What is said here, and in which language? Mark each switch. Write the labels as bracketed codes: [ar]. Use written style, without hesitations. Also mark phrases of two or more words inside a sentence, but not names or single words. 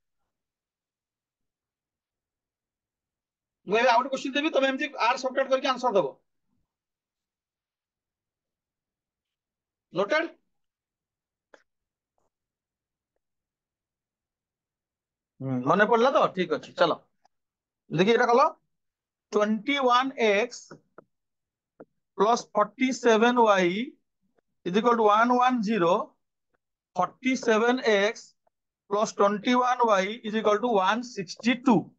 [or] ମୁଁ ଏବେ ଆଉ ଗୋଟେ କ୍ୱେଶ୍ଚନ ଦେବି ତମେ ଏମିତି [en] add subtract [or] କରିକି ଆନ୍ସର ଦବ ନୋଟେଡ ମନେ ପଡିଲା ତ ଠିକ ଅଛି ଚାଲ ଦେଖି ଏଟା କଲ [en] 21x plus 47y is equal to 110 47x plus 21y is equal to 162